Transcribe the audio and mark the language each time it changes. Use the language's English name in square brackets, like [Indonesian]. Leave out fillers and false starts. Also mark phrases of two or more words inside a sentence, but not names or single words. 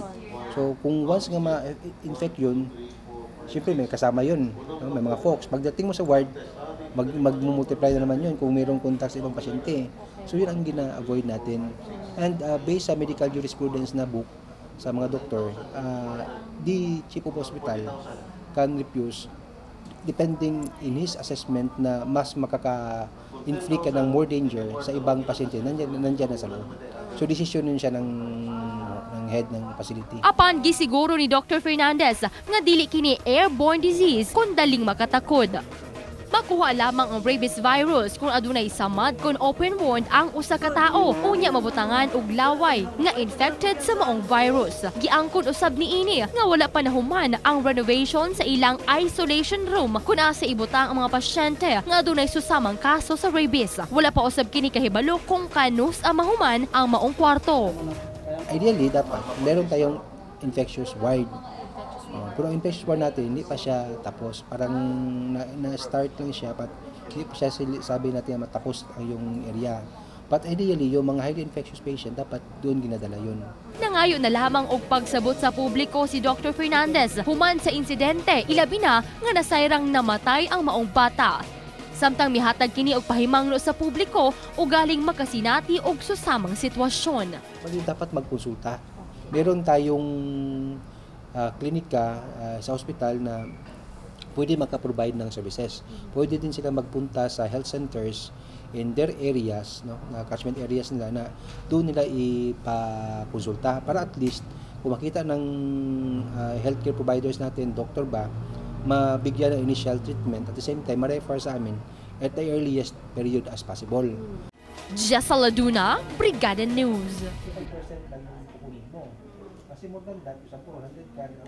[Filipino] So kung once nga ma-infect yun, siyempre may kasama yun, no? May mga folks. Pagdating mo sa ward, mag-multiply na naman yun kung mayroong contact sa ibang pasyente. So yun ang gina-avoid natin. And based sa [English] medical jurisprudence [Filipino] na book, sa mga doktor, [English] the chief of hospital can refuse depending in his assessment [Filipino] na mas makaka-inflict ka ng [English] more danger [Filipino] sa ibang pasyente nandiyan na sa loob. So decision yun siya ng head ng facility. [Cebuano] Apan gisiguro ni Dr. Fernandez nga dili kini [English] airborne disease [Cebuano] kun daling makatakod. Makuha lamang ang [English] rabies virus [Cebuano] kung adunay samad kon [English] open wound [Cebuano] ang usa ka tawo unya mabutangan og laway nga infected sa maong virus. Giangkon usab niini nga wala pa nahuman ang renovation sa ilang [English] isolation room [Cebuano] kun asa ibutang ang mga pasyente nga adunay susamang kaso sa rabies. Wala pa usab kini kahibalo kung kanus ang mahuman ang maong kwarto. [Filipino] Ideally dapat meron tayong [English] infectious ward. [Filipino] Pero ang [English] infectious ward [Filipino] natin, hindi pa siya tapos. Parang na-start lang siya, but hindi pa siya sabi natin na matapos yung area. But ideally, yung mga [English] highly infectious patient, [Filipino] dapat doon ginadala yun. [Cebuano] Nangayo na lamang og pagsabot sa publiko si Dr. Fernandez human sa insidente, ilabi na nga nasayrang namatay ang maong bata. Samtang mihatag kini og pahimangno sa publiko o galing makasinati og susamang sitwasyon. [Filipino] Dapat magkonsulta. Meron tayong klinika sa ospital na pwede maka-provide ng services. Pwede din sila magpunta sa [English] health centers in their areas, [Filipino] no, na [English] catchment areas [Filipino] nila na doon nila ipakonsulta para at least kung makita ng [English] healthcare providers [Filipino] natin, doktor ba, mabigyan ng [English] initial treatment at the same time [Filipino] ma-refer sa amin [English] at the earliest period as possible. [Filipino] Jessa Laduna, Brigada News. Kasi [English] more than that, [Filipino] 100 ka